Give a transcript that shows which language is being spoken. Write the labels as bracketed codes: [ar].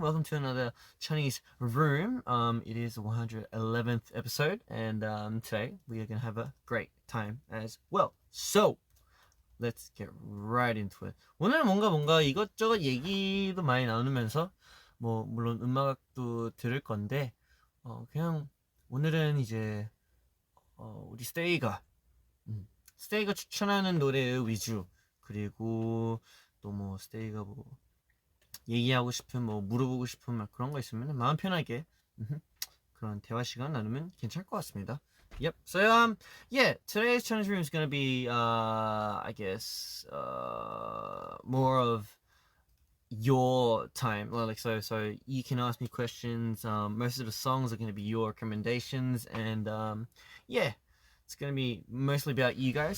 [en] Welcome to another Chinese room. It is the 111th episode, and today we are gonna have a great time as well. So let's get right into it. [ko] 오늘 뭔가 이것저것 얘기도 많이 나누면서 뭐 물론 음악도 들을 건데 그냥 오늘은 이제 우리 스테이가 추천하는 노래 위주, 그리고 또 뭐 스테이가 뭐 얘기하고 싶은 뭐 물어보고 싶은 막 그런 거 있으면 마음 편하게 그런 대화 시간 나누면 괜찮을 것 같습니다. [en] Yep. So yeah, today's challenge room is gonna be I guess more of your time. Well, like so you can ask me questions. Most of the songs are gonna be your recommendations, and yeah, it's gonna be mostly about you guys.